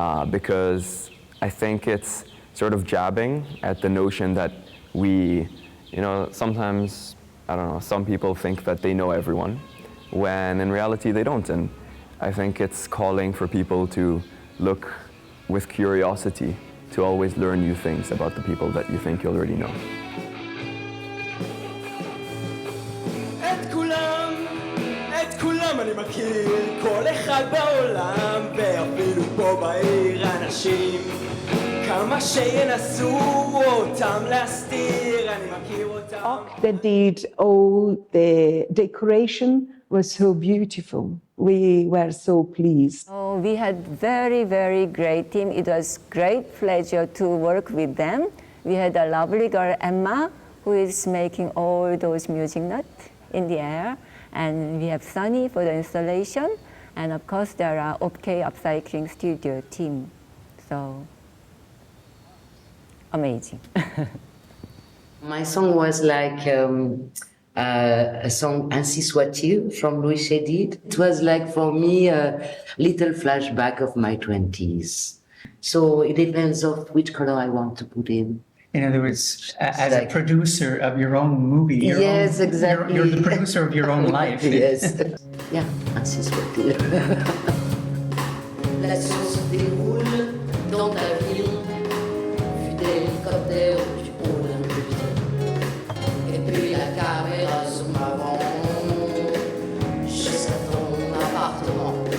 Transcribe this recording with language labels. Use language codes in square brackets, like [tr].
[en] Because I think it's sort of jabbing at the notion that we, sometimes, I don't know, some people think that they know everyone, when in reality they don't. And I think it's calling for people to look with curiosity, to always learn new things about the people that you think you already know. [he] את כולם אני מכיר, כל אחד בעולם, ואפילו פה בעיר אנשים, כמה שינסו אותם להסתיר, אני מכיר אותם. [en] That did all the decoration was so beautiful. We were so pleased. Oh, we had very, very great team. It was great pleasure to work with them. We had a lovely girl, Emma, who is making all those music notes in the air. And we have Sunny for the installation. And of course, there are OK Upcycling Studio team. So, amazing. My song was like a song Ainsi soit-il from Louis Chédid. It was like for me a little flashback of my 20s. So it depends of which color I want to put in. In other words, as a producer of your own movie. Yes, exactly. You're the producer of your own life. Yes. Yeah, ainsi soit-il. [fr] La chose se déroule dans ta ville, vue d'hélicoptère du haut d'un butin. Et puis la caméra zoom avant, jusqu'à ton appartement.